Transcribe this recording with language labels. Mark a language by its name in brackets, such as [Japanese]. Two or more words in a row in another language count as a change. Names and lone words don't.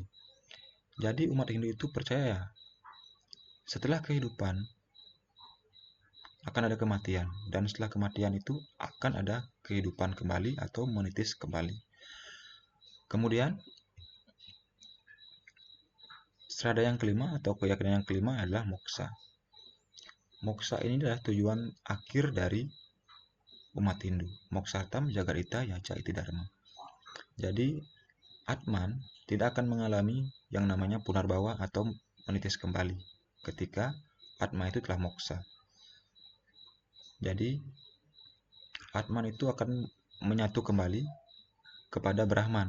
[Indonesian] Jadi umat Hindu itu percaya setelah kehidupan akan ada kematian, dan setelah kematian itu akan ada kehidupan kembali atau menitis kembali. Kemudian strada yang kelima atau keyakinan yang kelima adalah moksa. Moksa ini adalah tujuan akhir dari umat Hindu. [Sanskrit] Moksatam jagarita yaca iti dharma. [Indonesian] Jadi Atman tidak akan mengalami yang namanya punarbawa atau menitis kembali ketika Atma itu telah moksa. Jadi Atman itu akan menyatu kembali kepada Brahman.